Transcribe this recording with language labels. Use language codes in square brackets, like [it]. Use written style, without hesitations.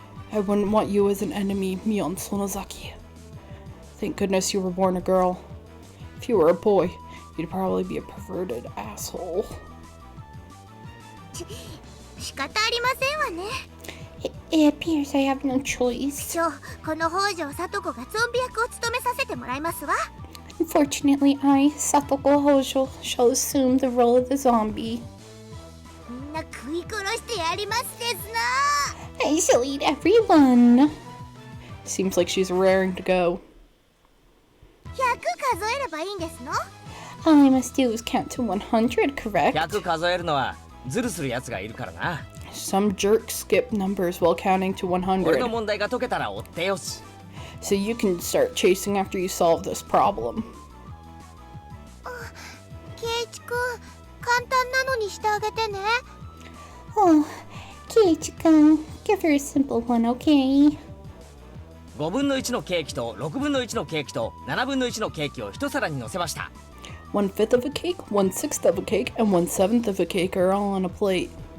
[en] I wouldn't want you as an enemy, Mion Sonozaki. Thank goodness you were born a girl. If you were a boy, you'd probably be a perverted asshole. [ja] 仕方ありませんわね。 [en] It appears I have no choice. [ja] この北条さと子がゾンビ役を務めさせてもらいますわ。 [en] Unfortunately, I, Satoko Hojo, shall assume the role of the zombie. [ja] みんな食い殺してやりますですな。 [en] I shall eat everyone. Seems like she's raring to go. [ja] 100数えればいいんですの？ [en] All I must do is count to 100, correct? [ja] 100数えるのはズルするやつがいるからな。 [en] Some jerks skip numbers while counting to [ja] 俺の [en] 100. [ja] 問題が解けたら追ってよし。 [en] So you can start chasing after you solve this problem. [ja] ケイチくん、簡単なのにしてあげてね。 [en] Oh, Keiichi-kun, give her a simple one, okay? [ja] 5分の1のケーキと6分の1のケーキと7分の1のケーキを一皿に乗せました。 [en] 1/5 of a cake, 1/6 of a cake, and 1/7 of a cake are all on a plate.